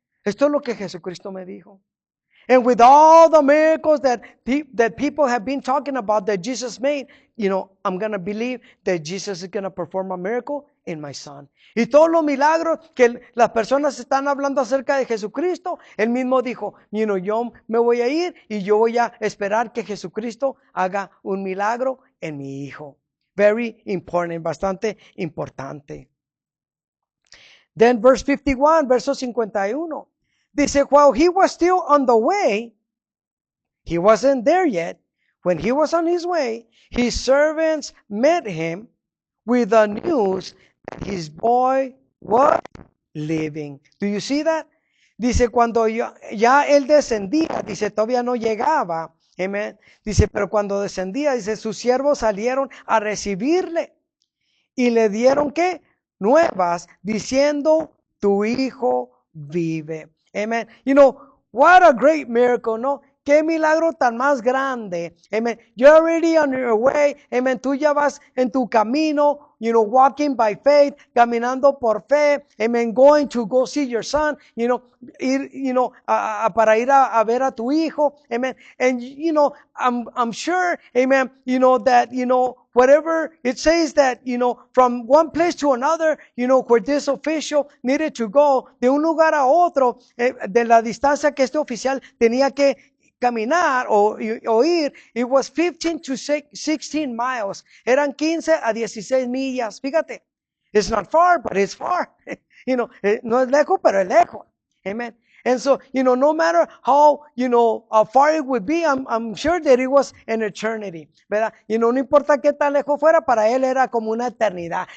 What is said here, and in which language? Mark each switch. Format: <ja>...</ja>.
<es>Esto es lo que Jesucristo me dijo.</es> <en>And with all the miracles that people have been talking about that Jesus made, I'm going to believe that Jesus is going to perform a miracle in my son.</en> <es>Y todos los milagros que las personas están hablando acerca de Jesucristo, él mismo dijo, yo me voy a ir y yo voy a esperar que Jesucristo haga un milagro en mi hijo.</es> <en>Very important,</en> <es>bastante importante.</es> <en>Then verse 51,</en> <es>verso 51. Dice,</es> <en>while he was still on the way, he wasn't there yet. When he was on his way, his servants met him with the news that his boy was living. Do you see that?</en> <es>Dice, cuando ya él descendía, dice, todavía no llegaba. Amen. Dice, pero cuando descendía, dice, sus siervos salieron a recibirle y le dieron, ¿qué? Nuevas, diciendo, tu hijo vive. Amen.</es> <en>You know, what a great miracle,</en> <es>¿no? Qué milagro tan más grande.</es> <en>Amen. You're already on your way.</en> <es>Amen. Tú ya vas en tu camino,</es> <en>you know, walking by faith,</en> <es>caminando por fe. Amen.</es> <en>Going to go see your son, you know, ir, you know,</en> <es>para ir a ver a tu hijo.</es> <en>Amen. And, you know, I'm sure, amen, you know, that, you know, whatever it says that, you know, from one place to another, you know, where this official needed to go,</en> <es>de un lugar a otro, de la distancia que este oficial tenía que caminar o ir,</es> <en>it was 15 to 16 miles.</en> <es>Eran 15 a 16 millas.</es> <en>Fíjate, it's not far, but it's far.</en> <es>You know, no es lejos, pero es lejos.</es> <en>Amen. And so, you know, no matter how, you know, how far it would be, I'm sure that it was an eternity,</en> <es>¿verdad? You know, no importa qué tan lejos fuera, para él era como una eternidad.</es>